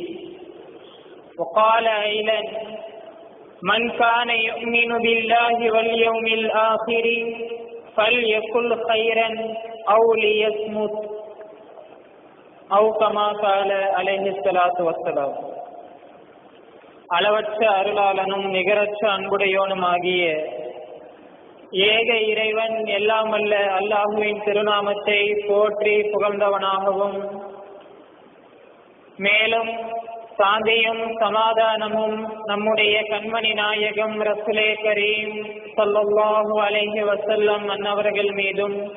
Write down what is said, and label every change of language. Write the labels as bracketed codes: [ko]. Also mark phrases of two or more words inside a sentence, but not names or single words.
[ar] وقال أيضا: من كان يؤمن بالله واليوم الآخر فليقل خيرا أو ليصمت أو كما قال عليه الصلاة والسلام. [ta] அளவற்ற அருளாளனும் நிகரற்ற அன்புடையோனுமாகிய ஏக இறைவன் எல்லாம் வல்ல அல்லாஹுவின் திருநாமத்தை போற்றி புகழ்ந்தவனாகவும், மேலும் சாந்தியும் சமாதானமும் நம்முடைய கண்மணி நாயகம் [ar] رسول كريم صلى الله عليه وسلم [ta] அன்னவர்கள் மீதும்,